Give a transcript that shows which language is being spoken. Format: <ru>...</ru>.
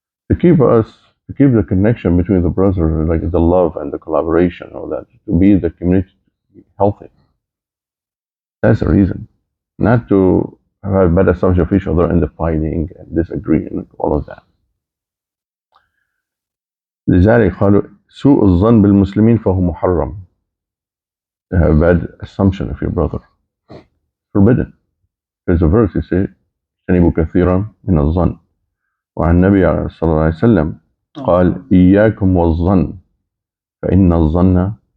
<en>To keep the connection between the brothers, like the love and the collaboration, all that, to be the community healthy. That's the reason. Not to have bad assumption of each other and the fighting and disagreeing and all of that.</en> <ar>لذلك قالوا سوء الظن بالمسلمين فهو محرم.</ar> <en>To have bad assumption of your brother. Forbidden. There's a verse you say,</en> <ar>اجتنبوا كثيرا من الظن. وعن النبي صلى الله عليه وسلم قال إياكم والظن فإن الظن</ar>